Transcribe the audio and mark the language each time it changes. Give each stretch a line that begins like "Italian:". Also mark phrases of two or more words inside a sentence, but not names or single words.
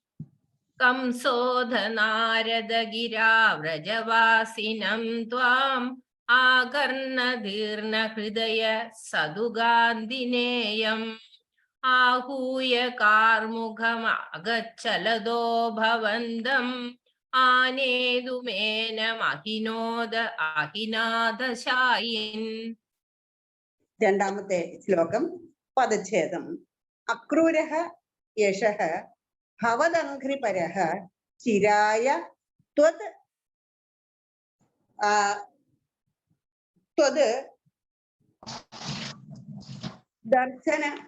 Sanskrit: कंसोधनारदगिरा व्रजवासिनं त्वाम् आकर्णदीर्णहृदय सदुगान्धिनेयम् आहूय कार्मुकमगच्छलदो भवन्तम् आनेतुमेनमहिनोद अहिनाथशायिन्.
Malayalam: രണ്ടാമത്തെ ശ്ലോകം പദച്ഛേദം.
Sanskrit: അക്രൂരഃ യശഃ ഭവദംഘ്രിപരഃ ചിരായ ത്വത് ദർശന